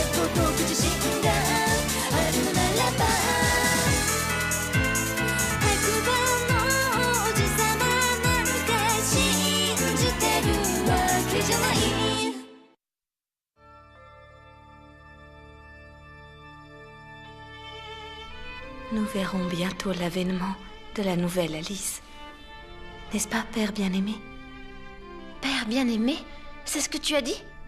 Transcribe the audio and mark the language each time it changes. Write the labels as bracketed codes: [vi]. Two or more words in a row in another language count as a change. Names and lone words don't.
[ja] 僕自身があるのならば白馬の王子様なんて信じてるわけじゃない。 [fr] Nous verrons bientôt l'avènement de la nouvelle Alice. N'est-ce pas, père bien-aimé? Père bien-aimé? C'est ce que tu as dit?